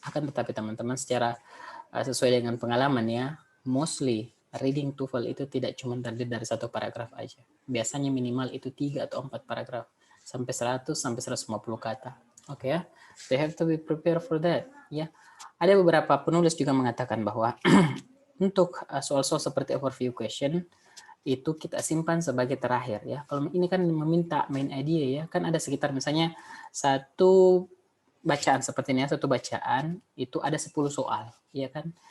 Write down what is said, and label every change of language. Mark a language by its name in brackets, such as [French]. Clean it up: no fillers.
[Indonesian] Akan tetapi teman-teman secara sesuai dengan pengalaman ya, mostly reading TOEFL itu tidak cuma terdiri dari satu paragraf aja. Biasanya minimal itu 3 atau 4 paragraf sampai 100 sampai 150 kata. Oke ya. [English] They have to be prepared for that ya. [Indonesian] Ada beberapa penulis juga mengatakan bahwa untuk soal-soal seperti overview question itu kita simpan sebagai terakhir ya. Kalau ini kan meminta main idea ya, kan ada sekitar misalnya satu bacaan seperti ini, satu bacaan itu ada 10 soal, ya kan?